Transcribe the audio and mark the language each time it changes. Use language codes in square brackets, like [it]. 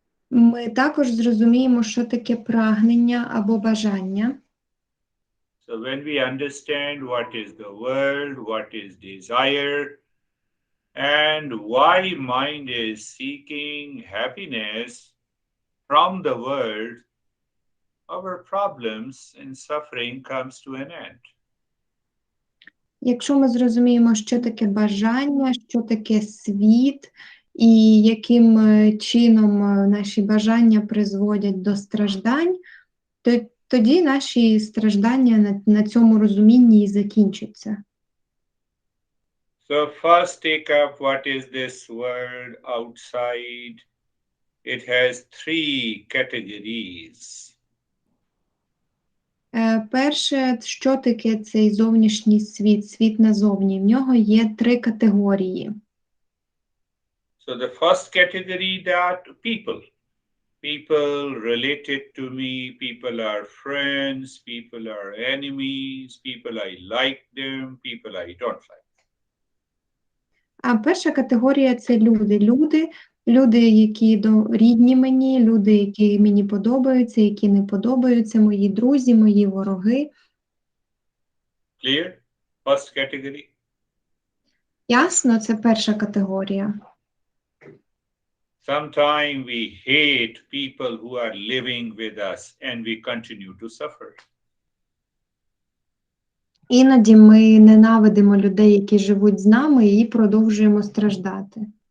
[uk] Ми також зрозуміємо, що таке прагнення або бажання. [en] So when we understand what is the world, what is desire, and why mind is seeking happiness from the world, our problems and suffering comes to an end. [uk] Якщо ми зрозуміємо, що таке бажання, що таке світ, і яким чином наші бажання призводять до страждань, то тоді наші страждання на цьому розумінні і закінчаться. [en] So first take up what is this world outside. It has three categories. [uk] Перше, що таке цей зовнішній світ, світ назовні? В нього є 3 категорії. [en] So the first category that people. People related to me, people are friends, people are enemies, people I like them, people I don't like. [uk] А перша категорія – це люди. Люди, які рідні мені, люди, які мені подобаються, які не подобаються, мої друзі, мої вороги. [en] Clear? First category. [uk] Ясно, це перша категорія. [en] Sometimes we hate people who are living with us and we continue to suffer. [uk] Іноді ми ненавидимо людей, які живуть з нами, і продовжуємо страждати.